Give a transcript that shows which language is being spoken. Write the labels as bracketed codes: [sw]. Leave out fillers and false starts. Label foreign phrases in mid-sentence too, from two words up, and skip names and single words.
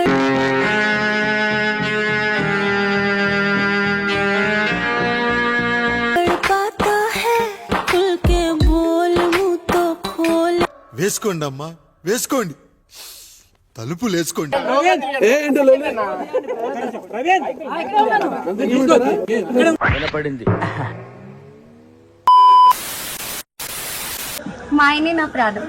[hi] तड़पाता है खुल के बोल मुँह तो खोल. [te] వేసుకోండి అమ్మా వేసుకోండి, తలుపులు వేసుకోండి. వినపడింది. మా ఆయనే నా ప్రాణం.